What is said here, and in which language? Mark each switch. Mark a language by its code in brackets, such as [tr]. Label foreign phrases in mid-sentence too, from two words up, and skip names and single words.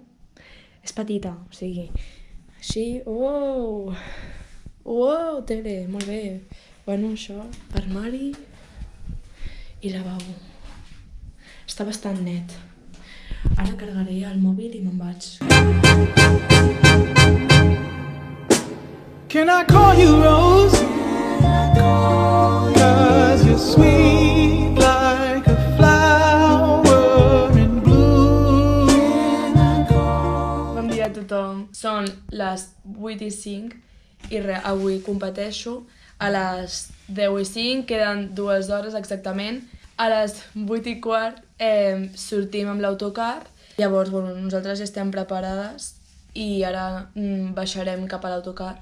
[ca] És petita, o sigui, així, tele, molt bé. Bueno, això, armari i lavabo. Està bastant net. Ara carregaré el mòbil i me'n vaig. [en] Can I call you Rose? Cause you're sweet like a flower in bloom. [ca] Bon dia a tothom. Són les 8:05 i res, avui competeixo. A les 10:05, queden 2 hores exactament. A les 8:15 sortim amb l'autocar. Llavors, bueno, nosaltres ja estem preparades i ara baixarem cap a l'autocar.